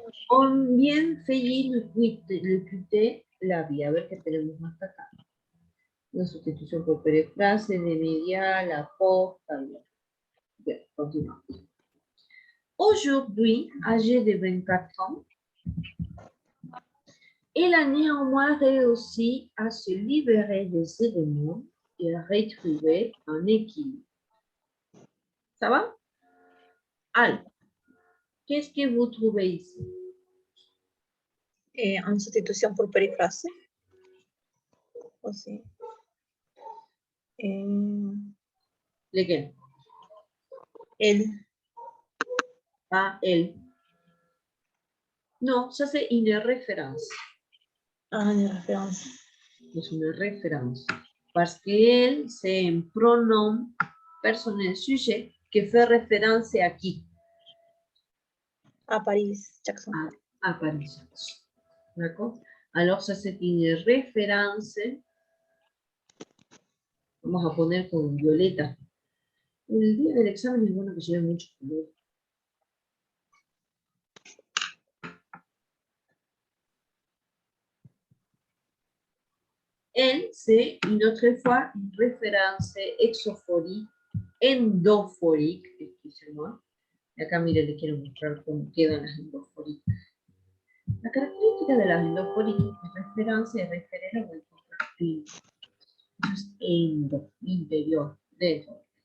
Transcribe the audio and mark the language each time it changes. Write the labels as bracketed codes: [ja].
[fr] On bien failli le quitter la vie. [es] A ver qué tenemos hasta acá. La sustitución por perifrase, de media, la posta. Bien, continuamos. [fr] Aujourd'hui, âgé de 24 ans, il a néanmoins réussi à se libérer des événements et à retrouver un équilibre. Ça va? Alors, qu'est-ce que vous trouvez ici? [es] En sustitución por perifrase. O sí. [fr] Lequel? [es] El. [fr] Ah, elle. Non, ça c'est une référence. Ah, de référence. [es] Es una référence. [fr] Parce que elle, c'est un pronom personnel sujet que fait référence à qui? [es] A Paris Jackson. [fr] À Paris Jackson. D'accord? Alors, ça c'est une référence. [es] Vamos a poner con violeta. El día del examen es bueno que lleve mucho color. [fr] Elle, c'est une autre fois une référence exophorique, endophorique, excusez-moi. [es] Y acá, mire, les quiero mostrar cómo quedan las endofóricas. La característica de las endofóricas es referencia y referir a el entonces, endo, interior, dentro.